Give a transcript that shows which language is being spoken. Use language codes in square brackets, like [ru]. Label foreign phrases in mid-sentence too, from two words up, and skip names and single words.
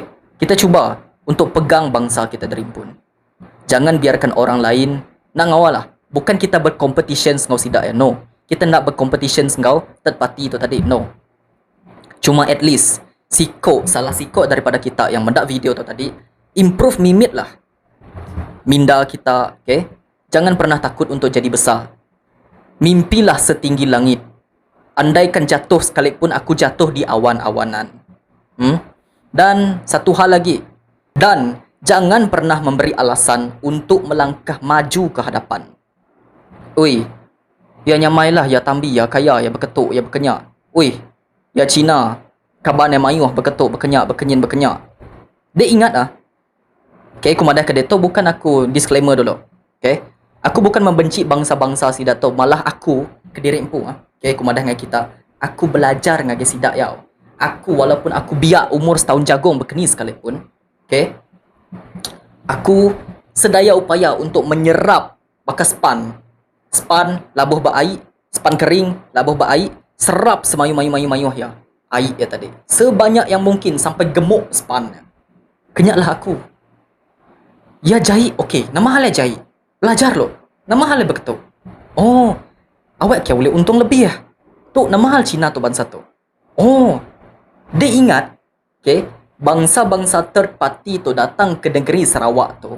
[ms] Kita cuba untuk pegang bangsa kita derimpun. Jangan biarkan orang lain nak ngawal lah. Bukan kita bercompetition dengan sidak ya. No. Kita nak bercompetition dengan [en] third party [ms] tu tadi. No. Cuma [en] at least [ms] salah sikok daripada kita yang mendak video tu tadi, improve mimit lah minda kita, okay? Jangan pernah takut untuk jadi besar. Mimpilah setinggi langit. Andaikan jatuh sekalipun aku jatuh di awan-awanan. Dan satu hal lagi. Dan jangan pernah memberi alasan untuk melangkah maju ke hadapan. [iba] Oi, ya nyamailah, ya tambi, ya kaya, ya berketuk, ya berkenyak. Oi, ya Cina, kabar yang mayuh berketuk, berkenyak. [ms] Dia ingat lah. Okay, aku madah ke dia tu, bukan aku disclaimer dulu. Okay, aku bukan membenci bangsa-bangsa sidak tu, malah aku ke diri empu. Okay, aku madah dengan kita. Aku belajar dengan sidak ya. Aku walaupun aku biak umur setahun jagung berkeni sekalipun, okay, aku sedaya upaya untuk menyerap [iba] bakas span labuh ba'aik, span kering labuh ba'aik, serap semayu-mayu ya air ya tadi, [ms] sebanyak yang mungkin sampai gemuk span. [iba] Kenyaklah aku. Ya jahit, okey, nama halnya jahit. Belajar lo. Nama halnya berketuk. Oh, awak kaya boleh untung lebih ya. Tu nama hal Cina tu bangsa tu. [ms] Oh, dia ingat, okey, bangsa-bangsa [en] third party [ms] tu datang ke negeri Sarawak tu.